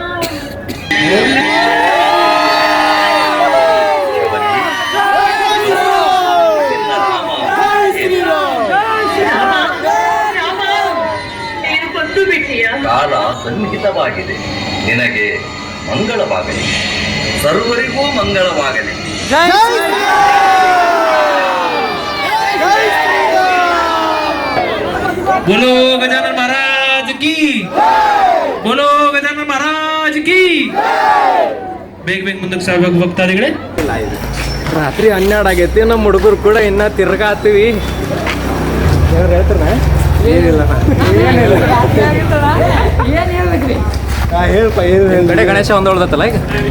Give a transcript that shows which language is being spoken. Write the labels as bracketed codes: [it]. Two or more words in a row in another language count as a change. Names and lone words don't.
[kn] ನೀನು ಬಂದು ಬಿಟ್ಟಿಯ ಕಾಲ ಸನ್ನಿಹಿತವಾಗಿದೆ. ನಿನಗೆ ಮಂಗಳವಾಗಲಿ, ಸರ್ವರಿಗೂ ಮಂಗಳವಾಗಲಿ. [hi] बोलो गजानन महाराज की, बोलो गजानन महाराज की. [kn] ಬೇಗ ಮುಂದಕ್ಕೆ ಸಾಗಬೇಕು ಭಕ್ತಾದಿಗಳೇ. ರಾತ್ರಿ 12 ಆಗೈತಿ. ನಮ್ಮ ಹುಡುಗರು ಕೂಡ ಇನ್ನ ತಿರ್ಗಾತೀವಿ. ಕಡೆ ಗಣೇಶ ಒಂದು ಉಳ್ದತ್ತಲ್ಲ ಈಗ.